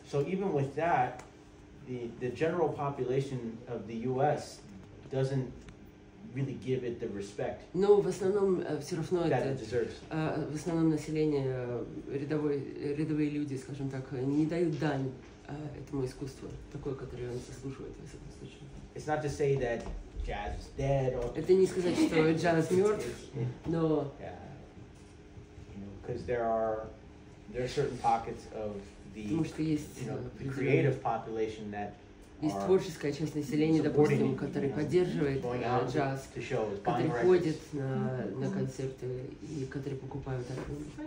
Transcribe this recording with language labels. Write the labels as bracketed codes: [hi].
[en] So even with that, the general population of the U.S. doesn't really give it the respect. [ru] Но в основном все равно это в основном население, рядовые люди, скажем так, не дают дань этому искусству, такое, которое он заслуживает в этом случае. [en] It's not to say that jazz is dead or. [ru] Это не сказать, что джаз мертв, но. [en] Because there are certain pockets of the creative population that [ru] есть творческая часть населения, допустим, который поддерживает джаз, который ходит на концерты и которые покупают альбомы.